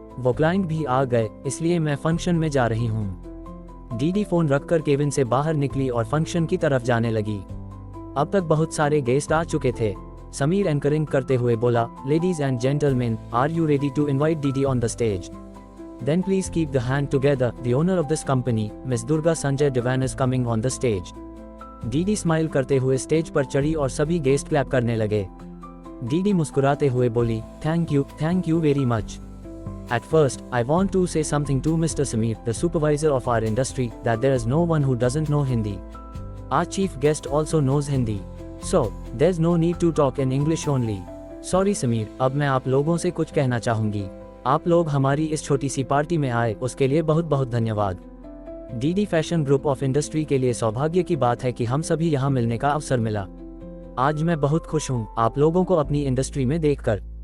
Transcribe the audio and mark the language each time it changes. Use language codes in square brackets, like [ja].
[hi] वो क्लाइंट भी आ गए, इसलिए मैं फंक्शन में जा रही हूँ। डीडी फोन रखकर केविन से बाहर निकली और फंक्शन की तरफ जाने लगी। अब तक बहुत सारे गेस्ट आ चुके थे। समीर एंकरिंग करते हुए बोला, [en] Ladies and gentleman, are you ready to invite DD on the stage? Then please keep the hand together, the owner of this company, Miss Durga Sanjay Devan is coming on the stage. [hi] DD smile करते हुए stage पर चढ़ी और सभी guest clap करने लगे। DD मुस्कुराते हुए बोली, [en] Thank you very much. At first, I want to say something to Mr. Sameer, the supervisor of our industry, that there is no one who doesn't know Hindi. Our chief guest also knows Hindi. So, there's no need to talk in English only. Sorry Sameer, [hi] अब मैं आप लोगों से कुछ कहना चाहूँगी। आप लोग हमारी इस छोटी सी पार्टी में आए, उसके लिए बहुत बहुत धन्यवाद। DD fashion group of industry के लिए सौभाग्य की बात है कि हम सभी यहाँ मिलने का अवसर मिला। आज मैं बहुत खुश हूँ आप लोगों को अपनी इंडस्ट्री में देखकर।